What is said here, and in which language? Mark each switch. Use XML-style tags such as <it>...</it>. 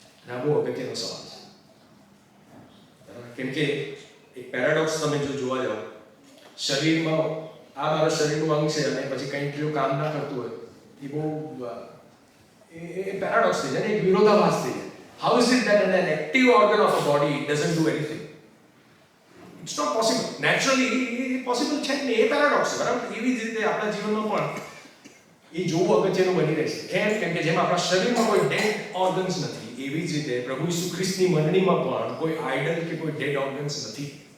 <gu>આ બહુ અગત્યનો સવાલ છે. કેમ કે એક પેરાડોક્સ તમે જો જોવા જાઓ, શરીરમાં આ મારા શરીરનું અંગ છે અને પછી કંઈક જો કામ ના કરતું હોય, એ બહુ એ પેરાડોક્સ થઈ જાય, એક વિરોધાભાસ થઈ જાય.</gu> <en>How is it that an active organ of a body doesn't do anything? It's not possible. Naturally, possible</en> <gu>છે ને, એ પેરાડોક્સ છે. બરાબર? એવી જ રીતે આપણા જીવનમાં પણ એ જોવું અગત્યનું બની રહે છે. કેમ કે જેમ આપણા શરીરમાં કોઈ ડેડ ઓર્ગન્સ નથી, એવી જ રીતે પ્રભુ ઈસુ ખ્રિસ્તની મંડળીમાં પણ કોઈ આઇડલ કે કોઈ ડેડ ઓર્ગન્સ નથી.</gu>